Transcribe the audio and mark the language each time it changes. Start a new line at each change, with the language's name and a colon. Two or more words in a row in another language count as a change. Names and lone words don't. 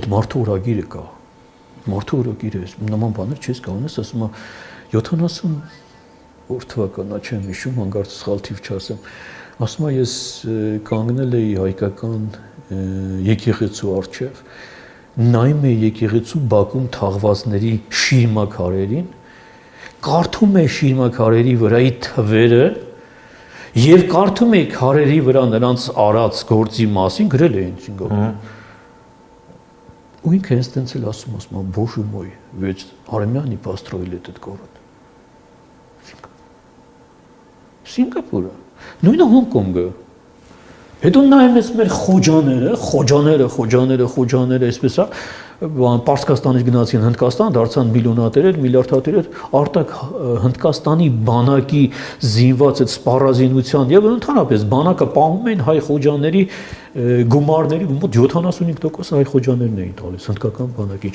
Armenian: մարդու օրագիրը կա։ Մարդու օրագիրը նման բաներ չես կարող ասում, 70 որ թվականա չեմ հիշում, հանկարծ սխալ թիվ չասեմ։ Ասում եմ, ես կանգնել էի հայկական եկեղեցու առջև, նայում էի եկեղեցու բակում թաղվածների շիրմաքարերին, կարդում էի շիրմաքարերի վրայի թվերը եւ կարդում էի քարերի վրա նրանց արած գործի մասին, գրել էին Սինգապուր։ У ինքը հենց էլ ասում,
Russian: боже мой, ведь армяне построили этот город։
Armenian: Սինգապուրը, նույնը Հոնկոնգը։ Հետո նայում ես մեր խոջաները, այսպես է, Պարսկաստանից գնացին Հնդկաստան, դարձան միլիոնատերեր, միլիարդատերեր, արտակ Հնդկաստանի բանակի զինված այդ սպառազինության եւ ընդհանրապես բանակը պահում էին հայ խոջաների գումարների մոտ 75% հայ խոջաներն էին տալիս հնդկական բանակի։